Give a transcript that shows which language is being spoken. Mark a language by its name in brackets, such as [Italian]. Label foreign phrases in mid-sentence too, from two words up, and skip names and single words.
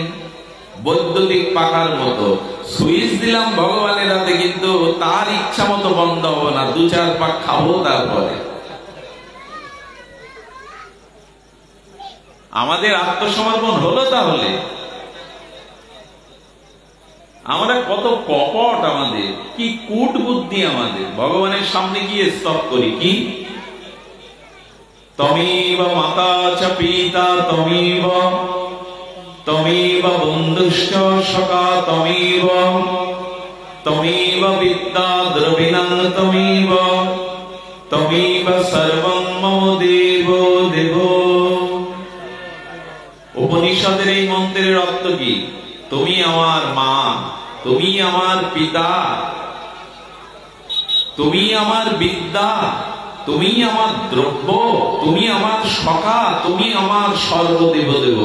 [Bangla] বৈদ্যুতিক পাখার মতো সুইচ দিলাম ভগবানের হাতে, কিন্তু তার ইচ্ছা মতো বন্ধ হবে না, 2-4 পাক খাবো তারপরে। আমাদের আত্মসমর্পণ হলো তাহলে? আমরা কত কপট, আমাদের কি কূট বুদ্ধি, আমাদের ভগবানের সামনে গিয়ে স্তব করি কি? [Sanskrit] তমেব মাতা চ পিতা তমেব, তমেব বন্ধুশ্চ সখা তমেব, তমেব বিদ্যা দ্রবিণং তমেব, তমেব সর্বং মম দেব দেব। [Bangla] উপনিষদের এই মন্ত্রের অর্থ কি? তুমি আমার মা, তুমি আমার পিতা, তুমি আমার বিদ্যা, তুমি আমার দ্রব্য, তুমি সখা, তুমি আমার সর্বদেবদেব।